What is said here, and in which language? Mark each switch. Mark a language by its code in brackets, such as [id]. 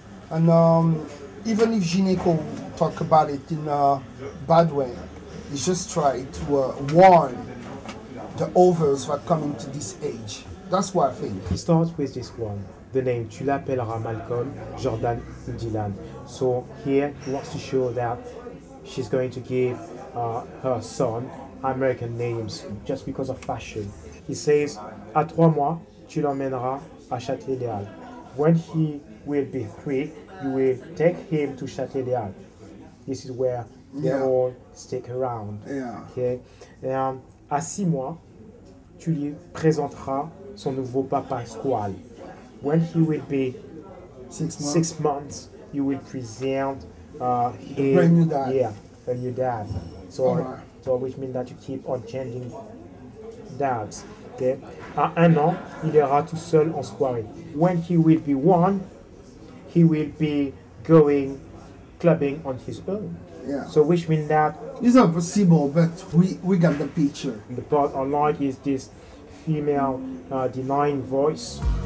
[en] And even if Gineco talk about it in a bad way, he's just trying to warn the others that come into this age. That's what I think. He starts with this one, the name [fr] Tu l'appelleras Malcolm, Jordan ou Dylan. [en] So here he wants to show that she's going to give her son American names just because of fashion. He says, [fr] à 3 mois, tu l'emmèneras à Châtelet-Léal. [en] When he will be 3, you will take him to Châtelet-Léal. This is where they all stick around. Okay? [fr] À 6 mois, tu lui présenteras son nouveau papa squal. [en] When he will be 6 months, you will present him, brand new dad. Yeah, a new dad. So, so which means that you keep on changing dads. Okay? [fr] À 1 an, il ira tout seul en soirée. [en] When he will be 1, he will be going clubbing on his own. Yeah. So which means that It's not possible, but we got the picture. the part I like is this female denying voice.